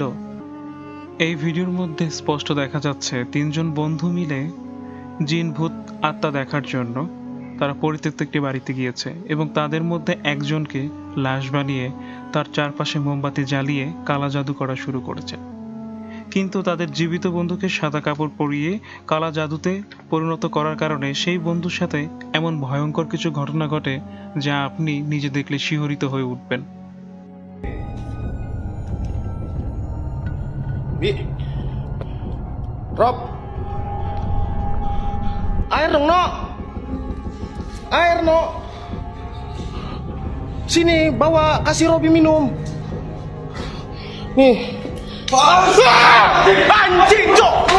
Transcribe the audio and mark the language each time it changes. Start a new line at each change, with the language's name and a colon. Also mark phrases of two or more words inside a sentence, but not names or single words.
Bangla: এই ভিডিওর মধ্যে স্পষ্ট দেখা যাচ্ছে 3 জন বন্ধু মিলে জিন ভূত আত্মা দেখার জন্য তারা পরিত্যক্ত একটি বাড়িতে গিয়েছে এবং তাদের মধ্যে একজনকে লাশ বানিয়ে তার চারপাশে মোমবাতি জ্বালিয়ে কালা জাদু করা শুরু করেছে। কিন্তু তাদের জীবিত বন্ধুকে সাদা কাপড় পরিয়ে কালা জাদুতে পরিণত করার কারণে সেই বন্ধুর সাথে এমন ভয়ঙ্কর কিছু ঘটনা ঘটে যা আপনি নিজে দেখলে শিহরিত হয়ে উঠবেন।
Indonesian: Bi, Rob, air dong, no, air no, sini bawa kasih Robi minum, nih, anjing cok,